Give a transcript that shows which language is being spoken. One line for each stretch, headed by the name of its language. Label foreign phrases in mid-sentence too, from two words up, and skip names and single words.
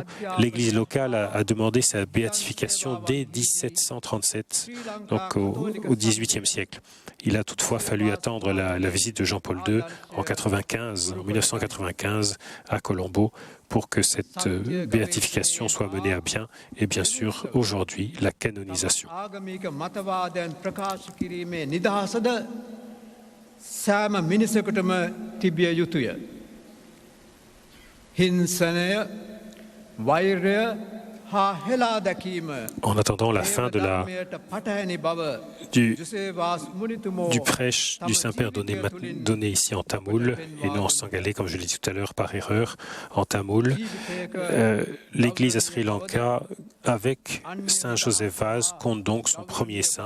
French: L'Église locale a demandé sa béatification dès 1737, donc au XVIIIe siècle. Il a toutefois fallu attendre la visite de Jean-Paul II en 1995 à Colombo pour que cette béatification soit menée à bien et bien sûr aujourd'hui la canonisation.
Sinhala: සෑම මිනිසකටම තිබිය යුතුය. හිංසනය, වෛරය හා හෙලා දැකීම
French: En attendant la fin du prêche du Saint-Père donné ici en tamoul et non en sangalé, comme je l'ai dit tout à l'heure par erreur, en tamoul, l'Église à Sri Lanka, avec Saint Joseph Vaz, compte donc son premier saint.